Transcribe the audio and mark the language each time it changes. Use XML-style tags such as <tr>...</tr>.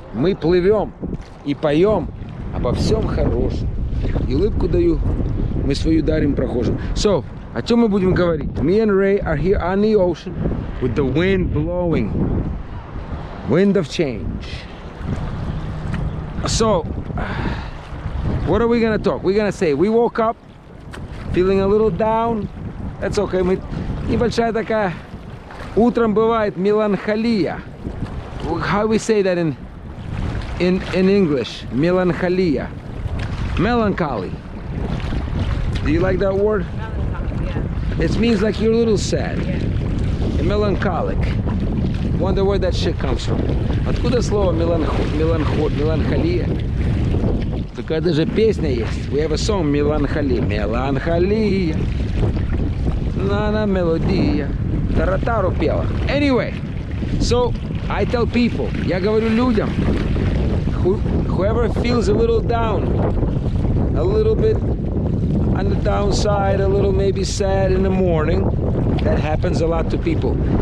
<ru>Мы плывем и поем обо всем хорошем. И улыбку даю, мы свою дарим прохожим.</ru> <en>So,</en> <ru>о чем мы будем говорить?</ru> <en>Me and Ray are here on the ocean with the wind blowing. Wind of change. So, what are we gonna talk? We're gonna say we woke up feeling a little down. That's okay.</en> <ru>Небольшая такая. Утром бывает меланхолия.</ru> <en>How we say that in English? Melancholia. Melancholy. Do you like that word? It means like you're a little sad. You're melancholic. Wonder where that shit comes from.</en> <ru>Откуда слово меланхолия? Такая даже песня есть.</ru> <en>We have a song, меланхолия.</en> <ru>Меланхолия. На мелодия. Таратару пела.</ru> <en>Anyway, so I tell people,</en> <ru>я говорю людям,</ru> <en>whoever feels a little down, a little bit on the downside, a little maybe sad in the morning, that happens a lot to people.</en>